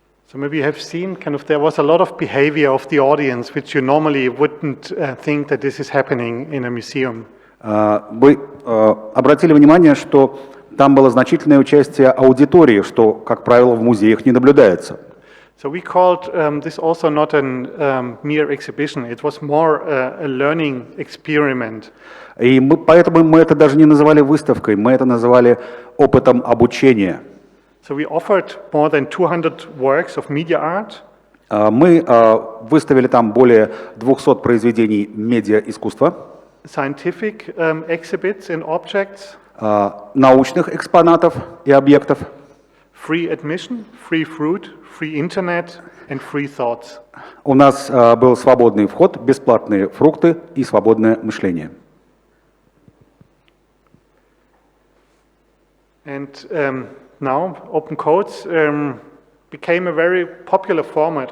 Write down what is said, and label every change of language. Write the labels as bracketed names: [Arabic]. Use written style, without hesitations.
[English] So maybe you have seen there was a lot of behavior of the audience which you normally wouldn't think that this is happening in a museum. [Russian] Вы обратили внимание, что там было значительное участие аудитории, что, как правило, в музеях не наблюдается. [English] So we called this also not a mere exhibition, it was more a learning experiment. [Russian] И поэтому мы это даже не называли выставкой, мы это называли опытом обучения. [English] So we offered more than 200 works of media art. [Russian] Мы выставили там более 200 произведений медиа-искусства, [English] scientific exhibits and objects, [Russian] научных экспонатов и объектов, [English] free admission, free fruit, free internet and free thoughts. [Russian] У нас был свободный вход, бесплатные фрукты и свободное мышление. [English] And now Open Codes became a very popular format.